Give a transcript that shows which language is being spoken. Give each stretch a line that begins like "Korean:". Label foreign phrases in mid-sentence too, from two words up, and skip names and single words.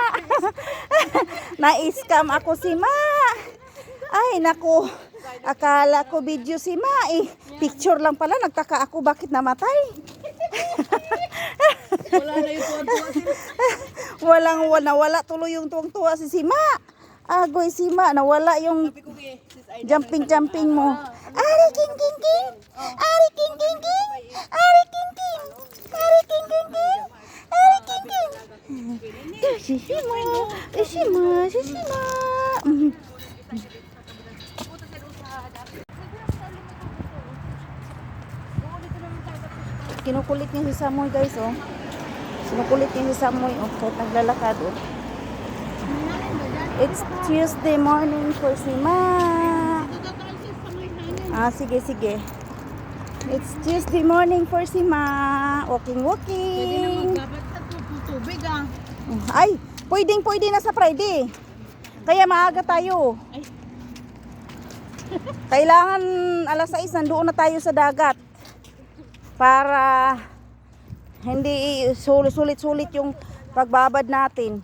Filipino: Na-scam ako, Sima. Ay, naku. Akala ko video, Sima. Picture lang pala. Nagtaka ako bakit namatay. Wala na yung tuwa-tuwa sila. Nawala tuloy yung tuwang-tuwa si Sima. Agoy, Sima. Nawala yung jumping mo. Ari king king king. Ari king king king. Ari king king. Ari king king king. Ari king king. Si Sima. Si Sima. Si Sima. Kinukulit niya si Samoy, guys, oh. Kinukulit niya si Samoy, oh. Kahit naglalakad, oh.
English: It's Tuesday morning for Sima.
Filipino: Sige, sige.
English: It's Tuesday morning for Sima.
Filipino: Pwede
English: Walking.
Filipino: na magbabat sa tubig ah. Ay, pwede na sa Friday. Kaya maaga tayo. Ay. Kailangan alas 6 nandoon na tayo sa dagat. Para hindi sulit-sulit yung pagbabad natin.